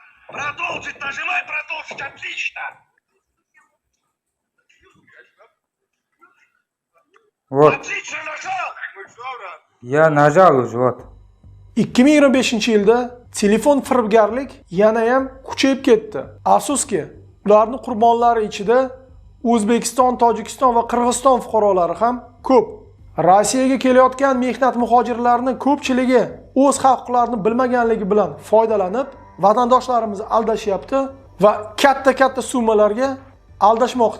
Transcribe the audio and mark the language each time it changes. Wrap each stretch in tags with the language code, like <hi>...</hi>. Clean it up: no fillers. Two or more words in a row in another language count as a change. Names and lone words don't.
<ru>Продолжить, нажимай, продолжить, отлично. Вот. Отлично нажал. Я нажал уже, вот.</ru> <uz>2025-yilda telefon firibgarlik yana ham kuchayib ketdi. Afsuski, ularning qurbonlari ichida O'zbekiston, Tojikiston va Qirg'iziston fuqarolari ham ko'p. Rossiyaga kelayotgan mehnat muhojirlarining ko'pchiligi o'z huquqlarini bilmaganligi bilan foydalanib, vatandoshlarimizni aldashyapti va katta summalarga aldashmoqda.</uz>